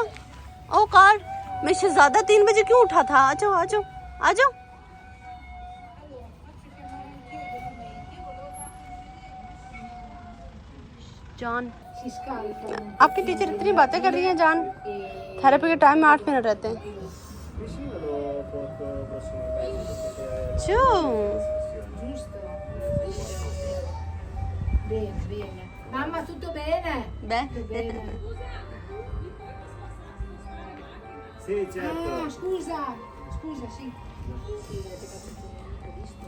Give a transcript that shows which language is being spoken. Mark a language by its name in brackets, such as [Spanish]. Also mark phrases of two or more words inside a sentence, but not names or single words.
[Hindi] ओ कार मैं शहजादा 3 बजे क्यों उठा था? आ जाओ। जान आपकी टीचर इतनी बातें कर रही हैं जान। थेरेपी के टाइम में 8 मिनट रहते हैं। [Italian] Mamma, tutto bene? Bene. Sì, certo. Ah, scusa, sì. Sì, avete fatto un visto?